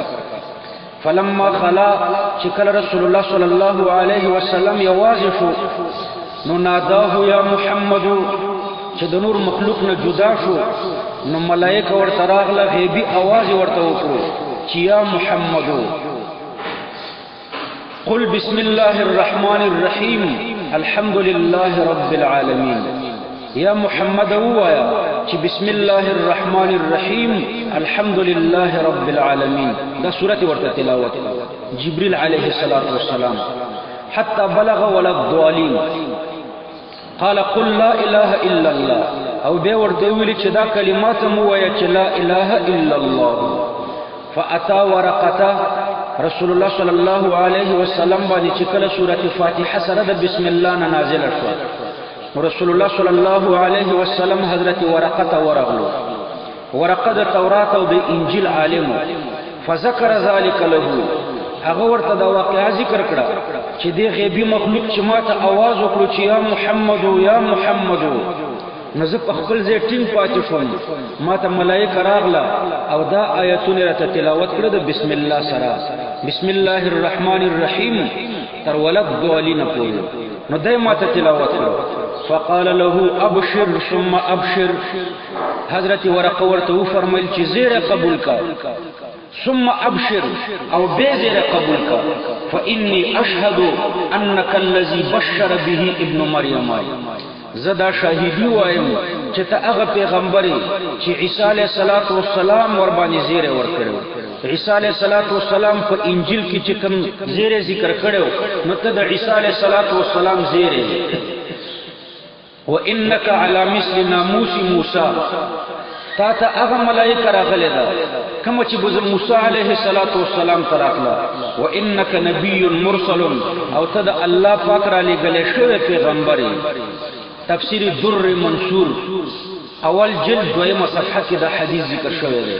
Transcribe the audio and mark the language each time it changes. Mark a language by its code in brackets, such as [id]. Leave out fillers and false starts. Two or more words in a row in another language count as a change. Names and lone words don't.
[ar] فلما خلا، [ps] چې کله رسول الله صلی الله علیه وسلم یوازې شو نو [ar] ناداه یا محمد، [ps] چې د نور مخلوق نه جدا شو نو ملائکه ورته راغله غیبی आवाज ورته وکړو چې [ar] یا محمد قل بسم الله الرحمن الرحیم الحمد لله رب العالمین. [ps] یا محمد وایا چې [ar] بسم الله الرحمن الرحیم الحمد لله رب العالمین. [ps] دا سورۃ ورته تلاوت [ar] جبريل علیه السلام حتى بلغ ولا الضالين قال قل لا اله الا الله. [ps] او به ورته ویل چې دا کلمات مو وایا چې [ar] لا اله الا الله. فاتا ورقته [ps] رسول الله صلی الله علیه وسلم باندې چې کله سورۃ فاتحه سره د بسم الله نازل شو، رسول الله صلی الله علیه وسلم حضرت ورقه ورغلو. ورقه د تورات او د انجیل عالم، [ar] فذكر ذلك له، [ps] هغه ورته دا واقعا ذکر کړه چې دی غیبی مخلوق چې ماته आवाज وکړو چې یا محمد یا محمد، نو زه په خپل ځای ټینګ پاتې شوم. ماته ملائکه راغله او دا آیتونه راته تلاوت کړه د بسم الله سره، [ar] بسم الله الرحمن الرحیم [ps] تر ولد ضالین پورې، نو دای ماته تلاوت کړه. [ar] فقال له ابشر ثم ابشر، [ps] حضرت ورقه ورته فرمایل چې زیره قبول کا، [ar] ثم ابشر [ps] او بزیره قبول کا، [ar] فانی اشهد انك الذي بشر به ابن مریم. [ps] زدا شاهدی وایم چې ته هغه پیغمبري چې عیسی علیه السلام ور باندې زیره ور کړو. عیسی علیه السلام په انجیل کې چې کوم زیره ذکر کړو، نو ته د عیسی علیه السلام زیره. [ar] وانك على مثل ناموس موسی، [ps] تا ته هغه ملائکه راغلي ده کوم چې موسی علیه السلام تراغله. [ar] وانك نبی مرسل، [ps] او ته د الله پاک را لګلې شوی پیغمبري. تفسیر در منصور اول جلد دویمه صفحه کې دا حدیث ذکر شوی دی.